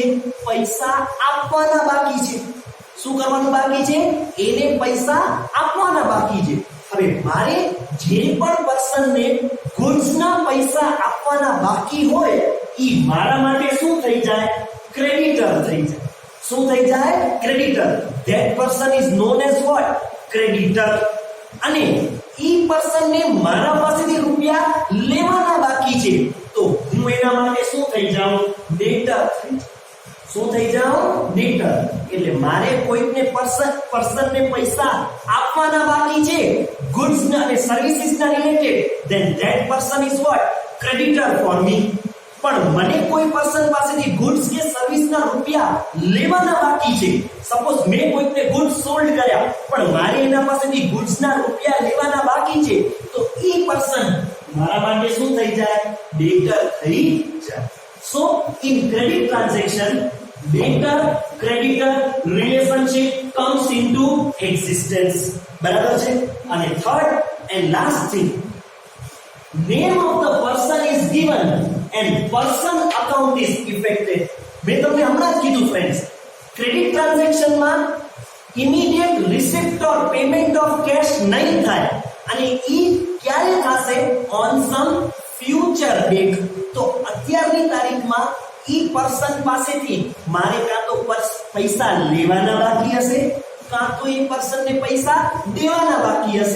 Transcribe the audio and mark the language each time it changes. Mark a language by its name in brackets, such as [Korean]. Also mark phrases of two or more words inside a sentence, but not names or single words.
[Gujarati] પૈસા આપવાના બાકી છે. શું કરવાનું બાકી છે? એને પૈસા આપવાના બાકી છે. હવે મારે જે પણ પર્સનને ગુડ્સના પૈસા આપવાના બાકી હોય ઈ મારા માટે શું થઈ જાય? ક્રેડિટર થઈ જાય. શું થઈ જાય? ક્રેડિટર. [English] that person is known as what? [Gujarati] ક્રેડિટર. અને ઈ પર્સનને મારા પાસેથી રૂપિયા લેવાના બાકી છે, તો હું એના માટે શું થઈ જાઉં? ડેટર થઈ જાઉં. શું થઈ જાઉં? ડેટર. એટલે મારે કોઈકને પર્સનને પૈસા આપવાના બાકી છે ગુડ્સ અને સર્વિસીસ ના રિલેટેડ, [English] then that person is what? creditor for me. [Gujarati] પણ મને કોઈ પર્સન પાસેથી ગુડ્સ કે સર્વિસના રૂપિયા લેવાના બાકી છે. સપોઝ મેં કોઈકને [English] goods sold [Gujarati] કર્યા, પણ મારે એના પાસેથી ગુડ્સના રૂપિયા લેવાના બાકી છે, તો ઈ પર્સન મારા માટે શું થઈ જાય? ડેટર થઈ જાય. [English] So in credit transaction, debtor creditor relationship comes into existence. [Gujarati] બરાબર છે? અને [English] third and last thing, name of the person is given and person account is effected. [Gujarati] મેં તમને હમણાં જ કીધું ફ્રેન્ડ્સ, [English] credit transactionમાં immediate receipt or payment of cash [Gujarati] નહીં થાય, અને ઈ ક્યારે થશે? [English] on some future date. [Gujarati] તો અત્યારની તારીખમાં ઈ પર્સન પાસેથી મારે કાં તો પૈસા લેવાના બાકી હશે, કાં તો એ પર્સનને પૈસા દેવાના બાકી હશે.